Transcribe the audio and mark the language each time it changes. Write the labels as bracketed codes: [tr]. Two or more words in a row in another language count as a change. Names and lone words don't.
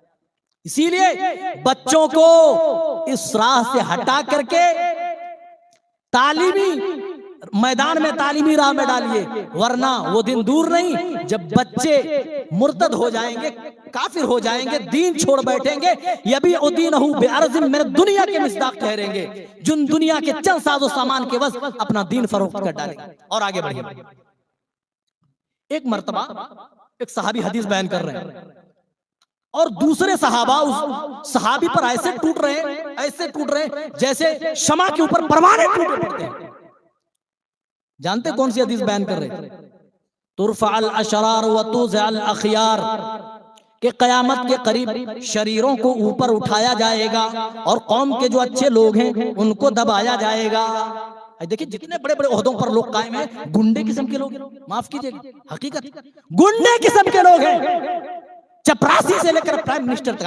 [hi] इसीलिए बच्चों को इस राह से हटा करके तालीमी मैदान में, तालीमी राह में डालिए, वरना वो दिन दूर नहीं जब बच्चे मुर्तद हो जाएंगे, काफिर हो जाएंगे, दीन छोड़ बैठेंगे। [ar] يبيع دينه بعرض من الدنيا [hi] के मिस्दाक ठहरेंगे, जिन दुनिया के चंद साजो सामान के बस अपना दीन फरोख्त कर डालेंगे। और आगे बढ़िए, एक मर्तबा एक सहाबी हदीस बयान कर रहे हैं और दूसरे सहाबा उस सहाबी पर ऐसे टूट रहे हैं, ऐसे टूट रहे हैं जैसे शमा के ऊपर परवाने टूटे पड़ते हैं। जानते कौन सी हदीस बयान कर रहे हैं? [ar] ترفع الأشرار وتوضع الأخيار, [hi] कि क़यामत के करीब शरीरों को ऊपर उठाया जाएगा और कौम के जो अच्छे लोग हैं उनको दबाया जाएगा। देखिए जितने बड़े बड़े ओहदों पर लोग कायम हैं, गुंडे किस्म के लोग, माफ कीजिएगा, हकीकत गुंडे किस्म के लोग हैं, चपरासी से लेकर [en] prime minister [hi] तक।